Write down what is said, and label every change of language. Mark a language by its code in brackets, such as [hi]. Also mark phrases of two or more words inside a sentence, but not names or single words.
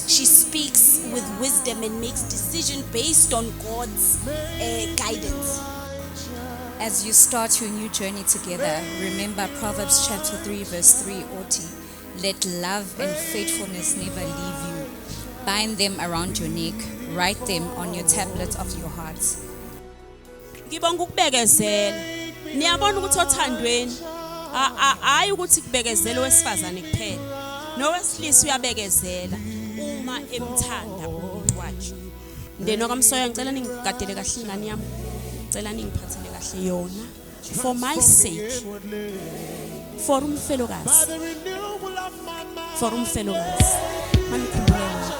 [en] She speaks with wisdom and makes decisions based on God's guidance. As you start your new journey together, remember Proverbs chapter 3 verse 3, Oti. Let love and faithfulness never leave you. Bind them around your neck. Write them on your tablet of your heart. [zu] Ngibonga ukubekezela. Niyabona ukuthi othandweni hayi ukuthi kubekezela wesifazane kuphela. Nowesilisa uyabekezela uma emthanda umuntu wakhe. Ndeno kaMsoya ngicela ningigadele kahle ingane yami. Ngicela ningiphathele kahle yona [en] for my sake. [zu] For umfelokazi. For umfelokazi. Manikhumbule